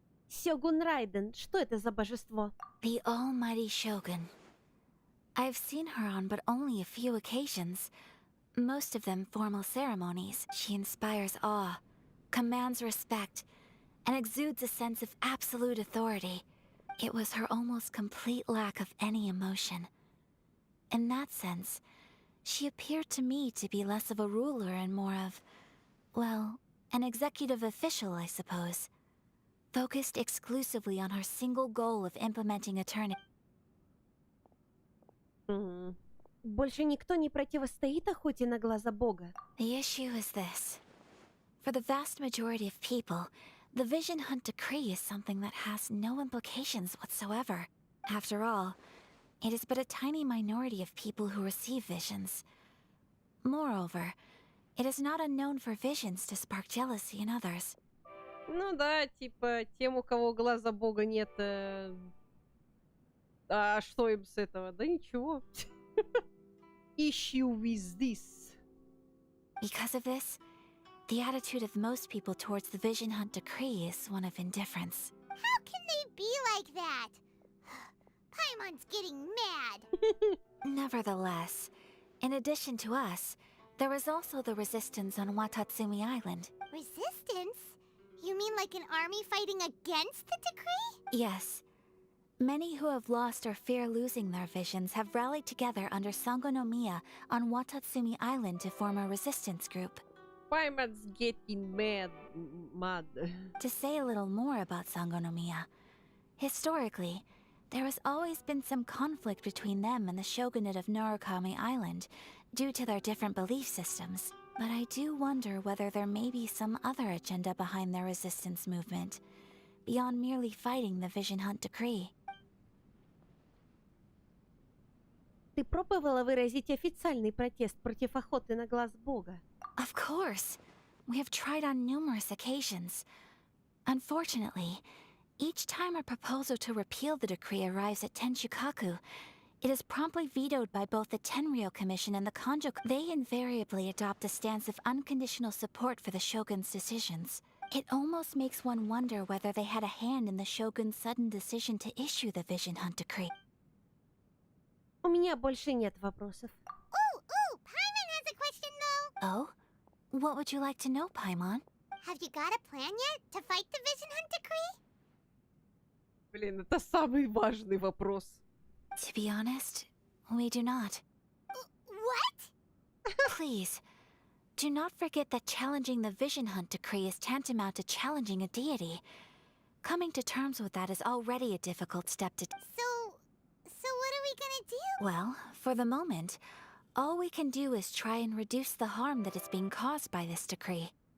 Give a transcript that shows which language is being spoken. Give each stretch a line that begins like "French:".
Russian: Сёгун Райден, что это за божество?
English: The almighty Shogun. I've seen her on but only a few occasions. Most of them formal ceremonies. She inspires awe, commands respect, and exudes a sense of absolute authority. It was her almost complete lack of any emotion. In that sense, she appeared to me to be less of a ruler and more of, well, an executive official, I suppose. Focused exclusively on her single goal of implementing eternity.
Russian: Больше никто не противостоит охоте на глаза Бога.
English: The issue is this. For the vast majority of people, The Vision Hunt Decree is something that has no implications whatsoever. After all, it is but a tiny minority of people who receive visions. Moreover, it is not unknown for visions to spark jealousy in others.
Russian: Ну да, типа, тем, у кого глаза бога нет, а что им с этого? Да ничего.
English: Issue with this. Because of this, the attitude of most people towards the Vision Hunt Decree is one of indifference. How can they be like that? Paimon's getting mad. Nevertheless, in addition to us, there is also the resistance on Watatsumi Island. Resistance? You mean like an army fighting against the decree? Yes. Many who have lost or fear losing their visions have rallied together under Sangonomiya on Watatsumi Island to form a resistance group. Paimon's getting mad. To say a little more about Sangonomiya, historically, there has always been some conflict between them and the shogunate of Narukami Island due to their different belief systems. But I do wonder whether there may be some other agenda behind their resistance movement, beyond merely fighting the Vision Hunt Decree.
Russian: Ты пробовала выразить официальный протест против охоты на глаз бога?
English: Of course. We have tried on numerous occasions. Unfortunately, each time a proposal to repeal the decree arrives at Tenshukaku, it is promptly vetoed by both the Tenryou Commission and the Kanjo. They invariably adopt a stance of unconditional support for the shogun's decisions. It almost makes one wonder whether they had a hand in the shogun's sudden decision to issue the Vision Hunt Decree.
Russian: У меня больше нет вопросов.
English: Paimon has a question though. Oh? What would you like to know, Paimon? Have you got a plan yet to fight the Vision Hunt Decree?
Russian: Блин, это самый важный вопрос.
English: To be honest, we do not. What? Please, do not forget that challenging the Vision Hunt Decree is tantamount to challenging a deity. Coming to terms with that is already a difficult step to... So what are we gonna do? Well, for the moment, all we can do is try and reduce the harm that is being caused by this decree.